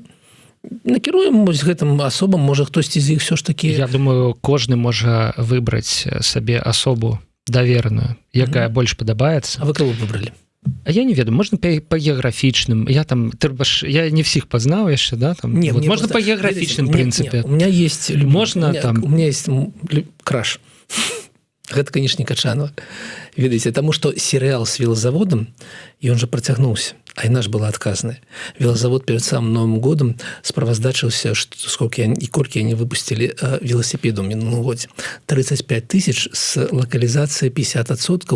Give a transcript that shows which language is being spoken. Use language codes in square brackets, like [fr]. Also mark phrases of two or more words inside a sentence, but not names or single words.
[be] Накіруем гэтым асобам, можа хтосьці з іх [ru] все ж таки. [be] Я думаю, кожны можа выбраць сабе асобу даверную, якая больш падабаецца. А вы кого выбралі? А я не ведаю, можна по геаграфічным. Я там я не всіх пазнаў яшчэ, да, там. Не, [ru] вот можно по [be] геаграфічным прынцыпе. [ru] У меня есть можно там. У меня есть краш. [be] Гэта, конечно, не Качанова. Ведаеце, таму што серыял з велазаводам, і он жа працягнуўся, а і наш была адказная. Велазавод перед самым Новым годам справаздачыўся, колькі яны выпусцілі велосипедаў у мінулым годзе. 35 тысяч з лакалізацыяй 50%.